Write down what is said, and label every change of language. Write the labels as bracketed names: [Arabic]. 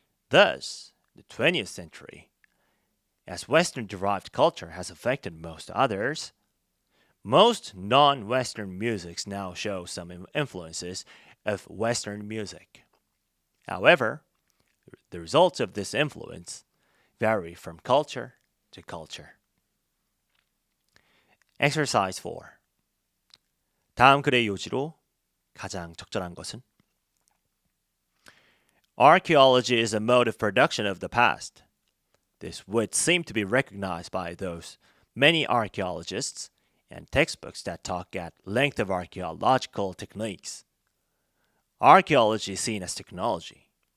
[English] Thus, the 20th century, as Western-derived culture has affected most others, most non-Western musics now show some influences of Western music. However, the results of this influence vary from culture to culture. Exercise 4. [Korean] 다음 글의 요지로 가장 적절한 것은? [English] Archaeology is a mode of production of the past. This would seem to be recognized by those many archaeologists and textbooks that talk at length of archaeological techniques. Archaeology is seen as technology.